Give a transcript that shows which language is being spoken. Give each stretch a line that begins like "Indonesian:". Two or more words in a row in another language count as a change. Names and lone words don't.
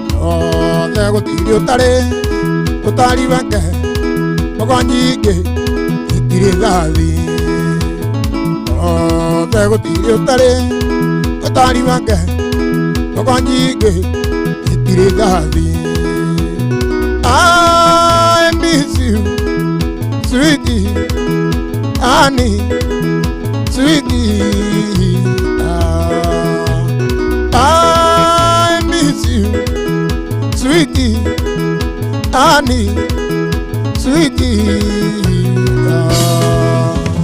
Kikuyu: Othe gũtirĩ ũtarĩ, ũtari wake, mbogo nyingĩ, itirĩ thathi. Othe gũtirĩ ũtarĩ, ũtari wake, mbogo nyingĩ, itirĩ thathi.
English: I miss you, sweetie, honey, sweetie. Ah, I miss you, sweetie, honey, sweetie. Ah.